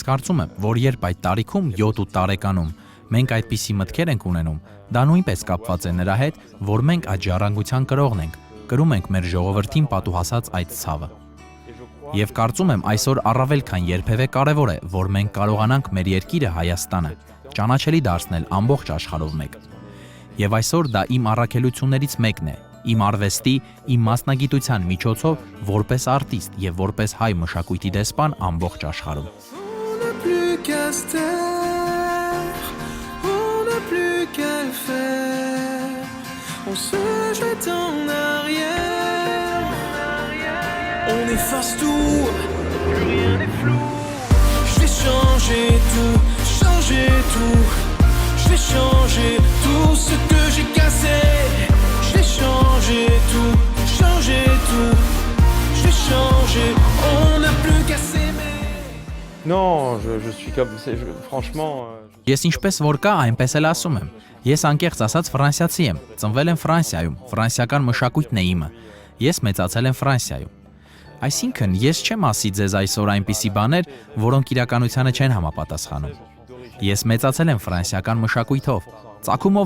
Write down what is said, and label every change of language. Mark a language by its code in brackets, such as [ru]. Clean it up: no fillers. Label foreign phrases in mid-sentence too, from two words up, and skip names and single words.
[hy] կարծում եմ, որ երբ այդ տարիքում 7-8 տարեկանում մենք այդպիսի մտքեր ենք ունենում, դա նույնպես կապված է նրա հետ, որ մենք այդ ժառանգության կրողն ենք, կրում ենք մեր ժողովրդին պատուհասած այդ ցավը։ Եվ կարծում եմ այսօր առավել քան երբևէ կարևոր է, որ մենք կարողանանք մեր երկիրը Հայաստանը ճանաչելի դարձնել ամբողջ աշխարհով մեկ։ Եվ այսօր դա իմ առաքելություններից մեկն է, իմ արվեստի, իմ մասնագիտության միջոցով որպես արտիստ եւ որպես հայ մշակույթի դեսպան ամբողջ աշխարհում։ [fr] On n'a plus qu'à se taire, on n'a plus qu'à le faire. On se jette en arrière, on efface tout, plus rien n'est flou. Je vais changer tout, je vais changer tout ce que j'ai cassé. Je vais changer tout, je vais changer, on n'a plus qu'à s'aimer. Non, je suis comme franchement [hy] Ես ինչպես որ կա, այնպես էլ ասում եմ։ Ես անկեղծ ասած ֆրանսիացի եմ, ծնվել եմ Ֆրանսիայում, ֆրանսիական մշակույթն է իմը։ Ես մեծացել եմ Ֆրանսիայում։ Այսինքն, ես չեմ ասի ձեզ այսօր այնպիսի բաներ, որոնք իրականությանը չեն համապատասխանում։ Ես մեծացել եմ ֆրանսիական մշակույթով, ծագումով